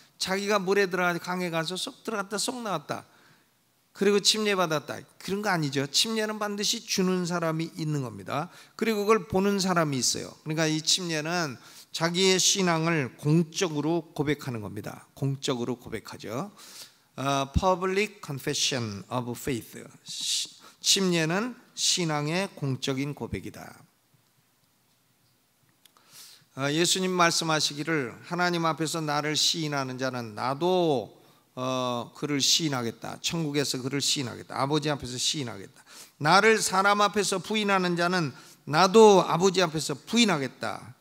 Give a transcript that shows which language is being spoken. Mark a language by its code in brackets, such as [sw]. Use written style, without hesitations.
[ko] 자기가 물에 들어가 강에 가서 쏙 들어갔다 쏙 나왔다. 그리고 침례받았다. 그런 거 아니죠. 침례는 반드시 주는 사람이 있는 겁니다. 그리고 그걸 보는 사람이 있어요. 그러니까 이 침례는 자기의 신앙을 공적으로 고백하는 겁니다. 공적으로 고백하죠. [en] Public confession of faith. [ko] 침례는 신앙의 공적인 고백이다. 예수님 말씀하시기를 하나님 앞에서 나를 시인하는 자는 나도 그를 시인하겠다. 천국에서 그를 시인하겠다. 아버지 앞에서 시인하겠다. 나를 사람 앞에서 부인하는 자는 나도 아버지 앞에서 부인하겠다.